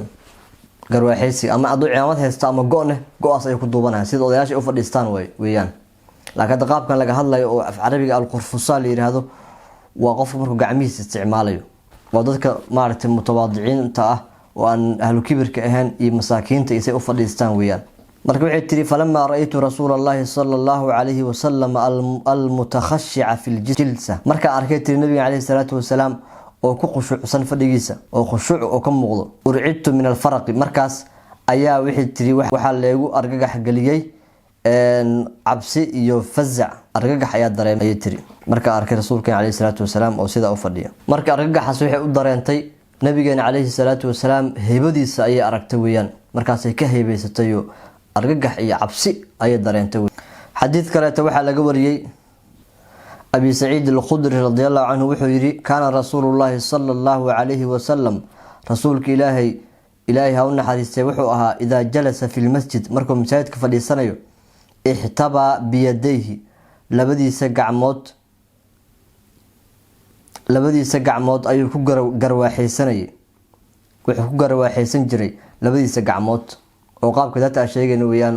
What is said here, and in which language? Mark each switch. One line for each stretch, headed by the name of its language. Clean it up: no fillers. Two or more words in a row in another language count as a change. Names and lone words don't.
Somali: garwaaxeysiga ama aduu ciyaamad haysta ama go'aas ayuu ku duubanaya sida odayaasha u fadhiistaan weeyaan. laakiin qaabkan laga hadlayo oo af carabiga al-qurfusa la yiraahdo waa qofka markuu gacmihiisa isticmaalayo. waa dadka maaragtay mutawaadiciinta ah oo aan ahlu kibirka ahayn iyo masaakiinta isay u fadhiistaan weeyaan. marka waxay tiri
Arabic: فلما رأيت رسول الله صلى الله عليه وسلم المتخشع في الجلسة.
Somali: marka arkay tiri nabiga
Arabic: عليه الصلاة والسلام
Somali: oo ku khushuucsan fadhigiisa oo khushuuc oo ka muuqdo.
Arabic: أرعدت من الفرق.
Somali: markaas ayaa waxay tiri waxa leegu argagax galiyay cabsi iyo fazac. argagax ayaa dareemay tiri marka arkay rasuulka
Arabic: عليه الصلاة والسلام
Somali: oo sida u fadhiya. marka argagaxaas waxay u dareentay nabigeena
Arabic: عليه الصلاة والسلام
Somali: heybadiisa ayay aragtay weeyaan. markaas ay ka heybaysatay argagax iyo cabsi ayay dareentay. xadiid kale waxa laga wariyay Abi Sa'id al-Khudri
Arabic: رضي الله عنه
Somali: wuxuu yiri
Arabic: كان رسول الله صلى الله عليه وسلم
Somali: rasuulka ilaahay ha u naxariistay wuxuu ahaa
Arabic: إذا جلس في المسجد
Somali: markuu masaajidka fadhiisanayo
Arabic: احتبى بيديه
Somali: labadiisa gacmood ayuu ku garwaaxeysanayay. wuxuu ku garwaaxeysan jiray labadiisa gacmood oo qaabka dadka sheegayna weeyaan.